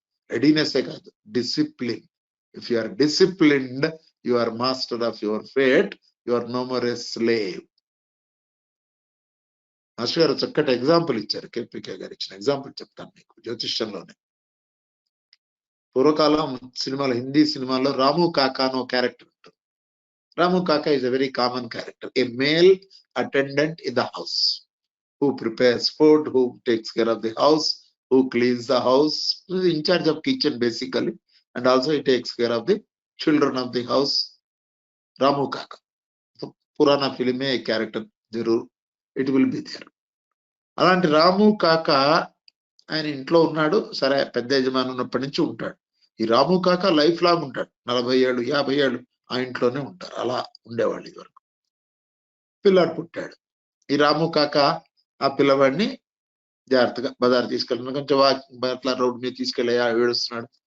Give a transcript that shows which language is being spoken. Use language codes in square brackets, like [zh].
[te] రెడీనెస్సే కాదు, [en] Discipline. If you are disciplined, you are master of your fate. You are no more a slave. [te] Master గారు చక్కటి example ఇచ్చారు. కేపీకే గారు ఇచ్చిన example చెప్తాను మీకు జ్యోతిష్యంలోనే. పూర్వకాలం సినిమాలో, హిందీ సినిమాలో రాము కాకా అని ఒక క్యారెక్టర్ ఉంటుంది. [en] Ramu Kaka is a very common character. A male attendant in the house who prepares food, who takes care of the house, who cleans the house, who is in charge of kitchen basically, and also he takes care of the children of the house. Ramu Kaka. So, [hi] Purana film mein character zarur [en] it will be there. [te] అలాంటి రాము కాక ఆయన ఇంట్లో ఉన్నాడు. సరే, పెద్ద యజమాని ఉన్నప్పటి నుంచి ఉంటాడు. ఈ రాము కాక లైఫ్ లాంగ్ ఉంటాడు. 40 ఏళ్ళు 50 ఏళ్ళు ఆ ఇంట్లోనే ఉంటారు. అలా ఉండేవాళ్ళు ఇదివరకు. పిల్లాడు పుట్టాడు. ఈ రాము కాక ఆ పిల్లవాడిని జాగ్రత్తగా బజారు తీసుకెళ్ళి కొంచెం అట్లా రోడ్డు మీద తీసుకెళ్ళి ఏడుస్తున్నాడు.